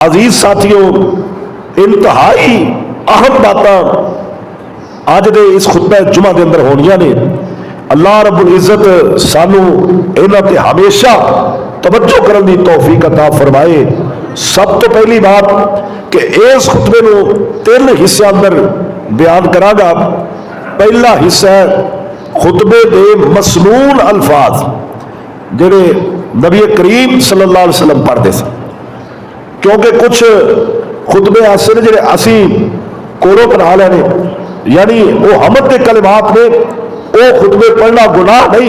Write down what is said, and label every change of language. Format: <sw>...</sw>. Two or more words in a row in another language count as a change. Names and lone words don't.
<pa>عزیز ساتھیوں، انتہائی اہم باتاں اج دے اس خطبہ جمعہ دے اندر ہونیاں نے۔ اللہ رب العزت سانو انہاں تے ہمیشہ توجہ کرن دی توفیق عطا فرمائے۔ سب تو پہلی بات کہ اس خطبے نو 3 حصے اندر بیان کراں گا۔ پہلا حصہ ہے خطبے دے مسنون الفاظ جڑے نبی کریم صلی اللہ علیہ وسلم پڑھتے سن، کیونکہ کچھ خطبے ایسے نے جڑے اسی کولوں بنا لینے، یعنی وہ حمد کے کلمات نے، وہ خطبے پڑھنا گناہ نہیں۔</pa>